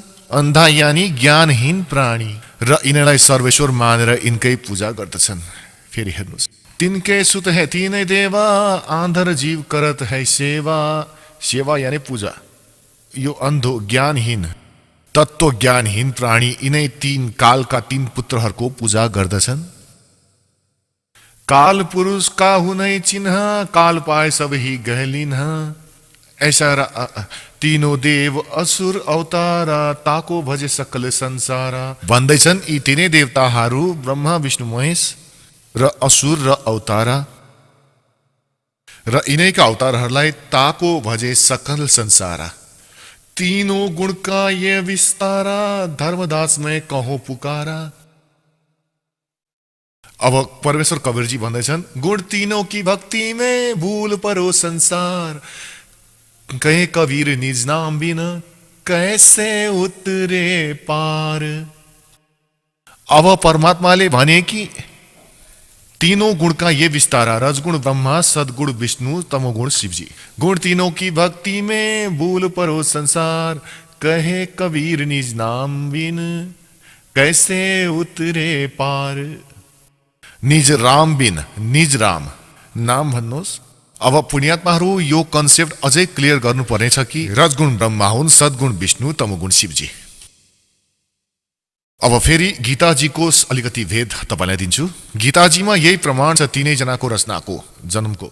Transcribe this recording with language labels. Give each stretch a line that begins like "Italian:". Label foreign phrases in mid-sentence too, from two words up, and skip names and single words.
Nepali: अन्धा यानी ज्ञानहीन प्राणी, र यिनलाई सर्वेश्वर मानेर यिनकै पूजा गर्दछन्। फेरि हेर्नुहोस्,
Hindi: तिनके सुत है तीनै देवा, आन्धर जीव करत है सेवा।
Nepali: सेवा यानी पूजा। यो अन्धो ज्ञानहीन, तत्व ज्ञानहीन प्राणी यिनै तीन कालका तीन पुत्रहरूको पूजा गर्दछन्।
Hindi: काल पुरुष का हुनै चिन्ह, काल पाए सब ही गहलिन्ह। ऐसा तीनों देव असुर अवतारा, ताको भजे सकल संसारा।
Nepali: भन्दैछन् यी तीनै देवताहरू ब्रह्मा विष्णु महेश र असुर र अवतारा, र यिनैका अवतारहरूलाई
Hindi: ताको भजे सकल संसारा। तीनों गुण का ये विस्तारा, धर्मदास में कहो पुकारा।
Nepali: अब परमेश्वर कबीरजी भन्दैछन्
Hindi: गुण तीनों की भक्ति में, भूल परो संसार। कहे कबीर निज नाम बिना, कैसे उतरे पार।
Nepali: अब परमात्माले भने कि
Hindi: तीनों गुण का ये विस्तारा,
Nepali: रजगुण ब्रह्मा, सद्गुण विष्णु, तमोगुण शिवजी।
Hindi: गुण तीनों की भक्ति में, भूल परो संसार। कहे कबीर निज नाम बिन, कैसे उतरे पार। निज राम बिन, निज राम नाम
Nepali: भन्नुहोस्। अब पुण्यात्माहरू यो कन्सेप्ट अझै क्लियर गर्नु पर्नेछ कि रजगुण ब्रह्मा हुन्, सद्गुण विष्णु, तमोगुण शिवजी। अब फेरि गीताजीको अलिकति भेद तपाईँलाई दिन्छु। गीताजीमा यही प्रमाण छ तीनै जनाको रचनाको, जन्मको।